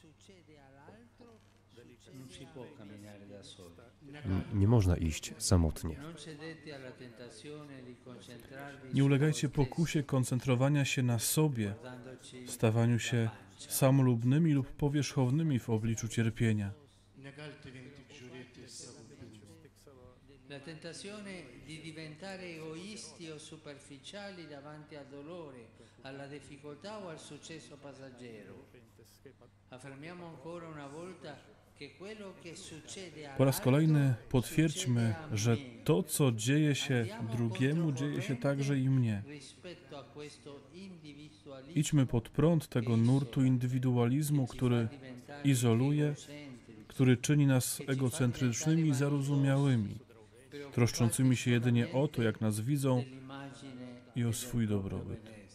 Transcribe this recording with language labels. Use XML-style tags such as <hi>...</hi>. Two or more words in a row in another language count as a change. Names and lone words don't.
<pl>Nie można iść samotnie. Nie ulegajcie pokusie koncentrowania się na sobie, stawaniu się samolubnymi lub powierzchownymi w obliczu cierpienia.</pl> <it>La tentazione di diventare egoisti o superficiali davanti al dolore, alla difficoltà o al successo passaggero. Affermiamo ancora una volta che quello che succede</it> <pl>Po raz kolejny potwierdźmy, że to, co dzieje się drugiemu, dzieje się także i mnie. Idźmy pod prąd tego nurtu indywidualizmu, który izoluje, który czyni nas egocentrycznymi i zarozumiałymi, troszczącymi się jedynie o to, jak nas widzą i o swój dobrobyt.</pl>